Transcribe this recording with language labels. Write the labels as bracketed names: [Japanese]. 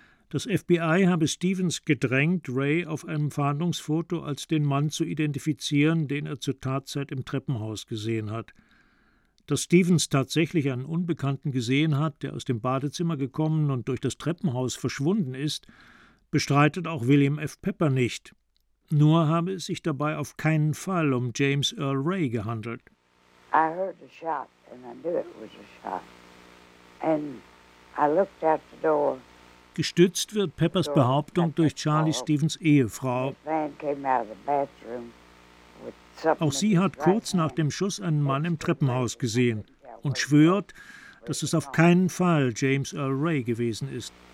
[German] Das FBI habe Stevens gedrängt, Ray auf einem Fahndungsfoto als den Mann zu identifizieren, den er zur Tatzeit im Treppenhaus gesehen hat. Dass Stevens tatsächlich einen Unbekannten gesehen hat, der aus dem Badezimmer gekommen und durch das Treppenhaus verschwunden ist, bestreitet auch William F. Pepper nicht. Nur habe es sich dabei auf keinen Fall um James Earl Ray gehandelt. [English] I heard a shot and I knew it was a shot. And I looked out the door. [German] Gestützt wird Peppers Behauptung durch Charlie Stevens Ehefrau. Auch sie hat kurz nach dem Schuss einen Mann im Treppenhaus gesehen und schwört, dass es auf keinen Fall James Earl Ray gewesen ist.